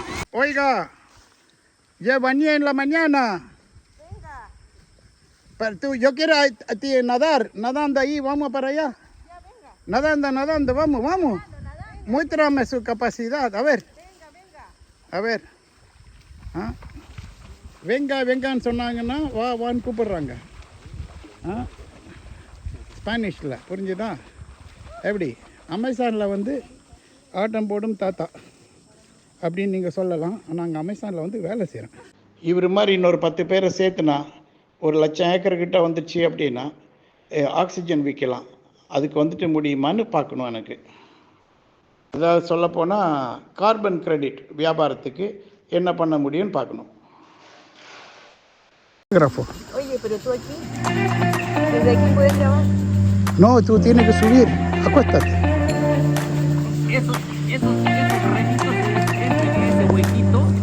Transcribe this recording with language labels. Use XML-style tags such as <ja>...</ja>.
<es>Oiga, ya bañé en la mañana. Venga. Pero tú, yo quiero a ti nadar, nadando ahí, vamos para allá. Ya, venga. Nadando, vamos. Nadando. Muéstrame su capacidad, a ver. Venga. A ver. ¿Ah? Vengan</es> <ta>சொன்னாங்கன்னா வான்னு கூப்பிடுறாங்க. ஸ்பானிஷில் புரிஞ்சுதா? எப்படி அமேசானில் வந்து ஆட்டம் போடும் தாத்தா அப்படின்னு நீங்கள் சொல்லலாம். ஆனால் அங்கே அமேசானில் வந்து வேலை செய்கிறேன். இவர் மாதிரி இன்னொரு 10 பேரை சேர்த்துனா 1,00,000 ஏக்கர் கிட்ட வந்துச்சு அப்படின்னா ஆக்சிஜன் விற்கலாம். அதுக்கு வந்துட்டு முடியுமான்னு பார்க்கணும் எனக்கு. அதாவது சொல்லப்போனால் கார்பன் கிரெடிட் வியாபாரத்துக்கு என்ன பண்ண முடியும்னு பார்க்கணும்.</ta> <es>Oye, pero tú aquí, desde aquí puedes grabar. No, tú tienes que subir. Acuéstate. Esos renitos dentro de ese huequito.</es>